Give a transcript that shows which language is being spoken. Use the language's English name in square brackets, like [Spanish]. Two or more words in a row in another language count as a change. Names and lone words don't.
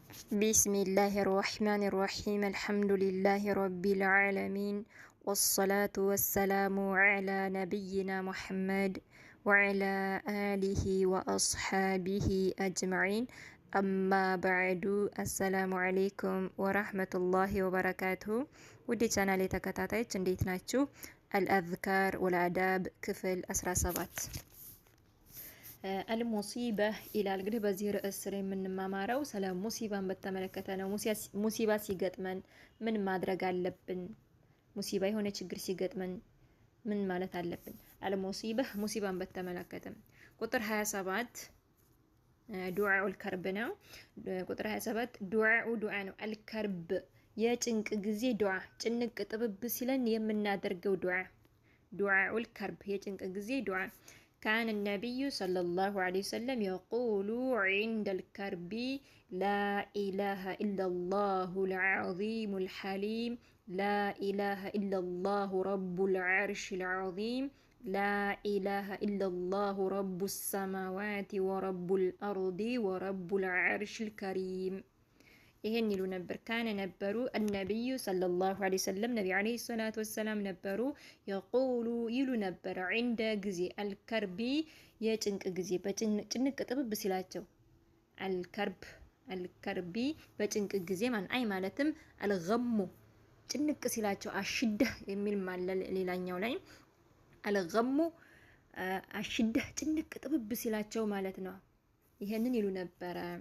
[Arabic] بسم الله الرحمن الرحيم الحمد لله رب العالمين والصلاة والسلام على نبينا محمد وعلى آله وأصحابه أجمعين أما بعد السلام عليكم ورحمة الله وبركاته ودي [Amharic] ቻናሌ ተከታታዮች እንዴት ናችሁ? [Arabic] الأذكار والآداب [Amharic] ክፍል 17 አልሙሲባ ይላል። እንግዲህ በዚህ ርዕስ ስር የምንማማረው ስለ ሙሲባን በተመለከተ ነው። ሙሲባ ሲገጥመን ምን ማድረግ አለብን? ሙሲባ የሆነ ችግር ሲገጥመን ምን ማለት አለብን? አልሙሲባ ሙሲባን በተመለከተ ቁጥር 27 [Arabic] دعاء الكرب [Amharic] ነው። ቁጥር 27 ዱዓ ነው። አልከርብ የጭንቅ ጊዜ ዱዓ፣ ጭንቅ ጥብብ ሲለን የምናደርገው ዱዓኡል ከርብ የጭንቅ ጊዜ ዱዓ [Arabic] كان النبي صلى الله عليه وسلم يقول عند الكرب لا إله إلا الله العظيم الحليم لا إله إلا الله رب العرش العظيم لا إله إلا الله رب السماوات ورب الأرض ورب العرش الكريم [Amharic] ይሄን ይሉ ነበር። ካነ ነበሩ [Arabic] النبي صلى الله عليه وسلم [Amharic] ነቢ [Arabic] عليه الصلاة والسلام [Amharic] ነበሩ يقول ይሉ ነበር عند ጊዜ الكرب የጭንቅ ጊዜ በጭንቅ ጥብብ ሲላቸው الكرب በጭንቅ ጊዜ አይ ማለትም الغم ጭንቅ ሲላቸው አሽደ የሚል ማለል ሌላኛው ላይ الغم አሽደ ጭንቅ ጥብብ ሲላቸው ማለት ነው። ይሄንን ይሉ ነበረ።